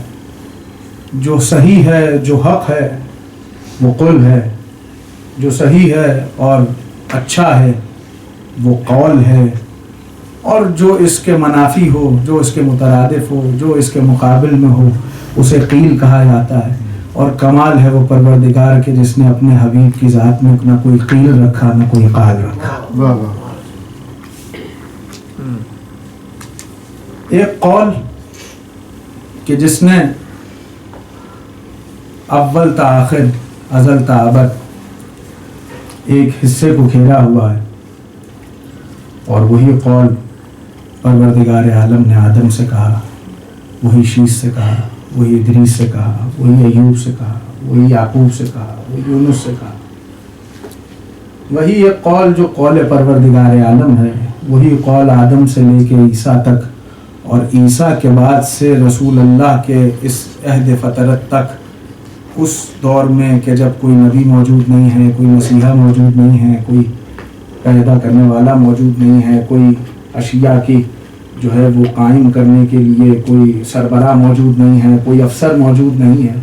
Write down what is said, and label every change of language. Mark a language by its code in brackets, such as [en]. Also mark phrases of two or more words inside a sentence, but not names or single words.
[ur] جو صحیح ہے، جو حق ہے وہ قول ہے، جو صحیح ہے اور اچھا ہے وہ قول ہے، اور جو اس کے منافی ہو، جو اس کے مترادف ہو، جو اس کے مقابل میں ہو اسے قیل کہا جاتا ہے. اور کمال ہے وہ پروردگار کے جس نے اپنے حبیب کی ذات میں نہ کوئی قیل رکھا نہ کوئی قال رکھا. ایک قول کہ جس نے اول تا آخر، ازل تا ابد ایک حصے کو گھیرا ہوا ہے، اور وہی قول پروردگار عالم نے آدم سے کہا، وہی شیش سے کہا، وہی ادریس سے کہا، وہی ایوب سے کہا، وہی یعقوب سے کہا، وہی یونس سے کہا. وہی ایک قول جو قول پروردگار عالم ہے، وہی قول آدم سے لے کے عیسیٰ تک، اور عیسیٰ کے بعد سے رسول اللہ کے اس عہد فطرت تک، اس دور میں کہ جب کوئی نبی موجود نہیں ہے، کوئی مسیحا موجود نہیں ہے، کوئی پیدا کرنے والا موجود نہیں ہے، کوئی اشیاء کی جو ہے وہ قائم کرنے کے لیے کوئی سربراہ موجود نہیں ہے، کوئی افسر موجود نہیں ہے.